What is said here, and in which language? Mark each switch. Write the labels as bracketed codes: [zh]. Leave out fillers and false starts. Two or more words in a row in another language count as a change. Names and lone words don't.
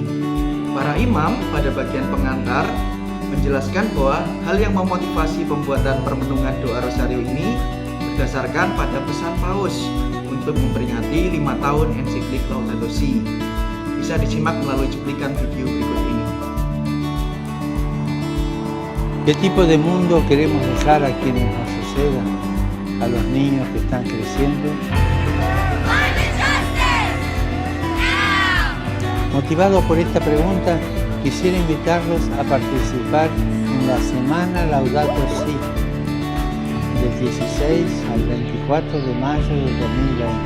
[id] Para imam pada bagian pengantar menjelaskan bahwa hal yang memotivasi pembuatan permenungan doa rosario ini berdasarkan pada pesan Paus untuk memperingati 5 tahun ensiklik Laudato Si. Bisa disimak melalui cuplikan video berikut ini. [es] ¿Qué tipo de mundo queremos dejar a quienes nos sucedan, a los niños que están creciendo? Motivado por esta pregunta, quisiera invitarlos a participar en la Semana Laudato Si, del 16 al 24 de mayo del 2020.